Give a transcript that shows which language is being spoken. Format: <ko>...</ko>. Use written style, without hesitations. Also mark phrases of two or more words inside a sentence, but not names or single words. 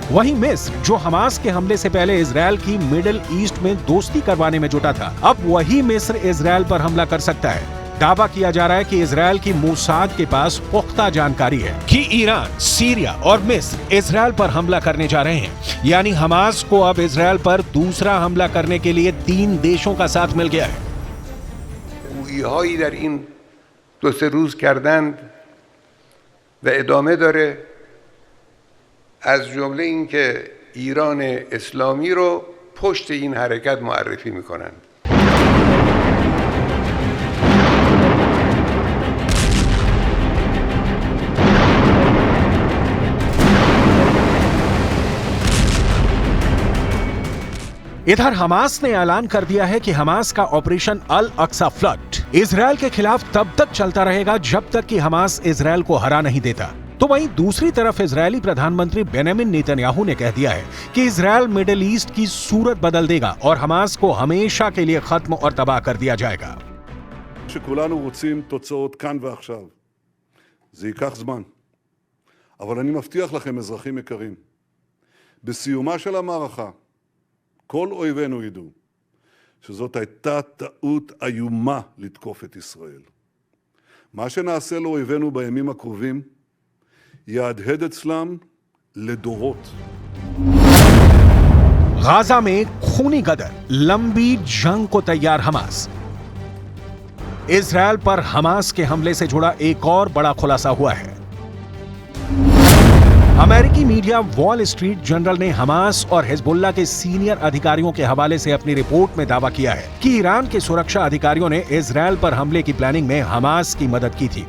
<hi>वहीं मिस्र, जो हमास के हमले से पहले इजरायल की मिडिल ईस्ट में दोस्ती करवाने में जुटा था, अब वही मिस्र इजरायल पर हमला कर सकता है। दावा किया जा रहा है कि इजरायल की मोसाद के पास पुख्ता जानकारी है कि ईरान, सीरिया और मिस्र इजरायल पर हमला करने जा रहे हैं। यानी हमास को अब इजरायल पर दूसरा हमला करने के लिए 3 देशों का साथ मिल गया है।</hi> <fa>هایی در این 2-3 روز کردند و ادامه داره، از جمله اینکه ایران اسلامی رو پشت این حرکت معرفی میکنند.</fa> <hi>इधर हमास ने ऐलान कर दिया है कि हमास का ऑपरेशन अल अक्सा फ्लड इजरायल के खिलाफ तब तक चलता रहेगा जब तक कि हमास इजरायल को हरा नहीं देता। तो वहीं दूसरी तरफ इजरायली प्रधानमंत्री बेंजामिन नेतन्याहू ने कह दिया है कि इजरायल मिडिल ईस्ट की सूरत बदल देगा और हमास को हमेशा के लिए खत्म और तबाह कर दिया जाएगा।</hi> <he>שכולנו רוצים תוצאות כאן ועכשיו. זה ייקח זמן. אבל אני מבטיח לכם, אזרחים יקרים, בסיומה של המערכה, כל אויבינו ידעו שזאת הייתה טעות איומה לתקוף את ישראל. מה שנעשה לאויבינו בימים הקרובים יהדהד אצלם לדורות.</he> <hi>गाजा में खूनी गदर, लंबी जंग को तैयार हमास। इजरायल पर हमास के हमले से जुड़ा एक और बड़ा खुलासा हुआ है। अमेरिकी मीडिया वॉल स्ट्रीट जर्नल ने हमास और हिजबुल्लाह के सीनियर अधिकारियों के हवाले से अपनी रिपोर्ट में दावा किया है कि ईरान के सुरक्षा अधिकारियों ने इजरायल पर हमले की प्लानिंग में हमास की मदद की थी।</hi>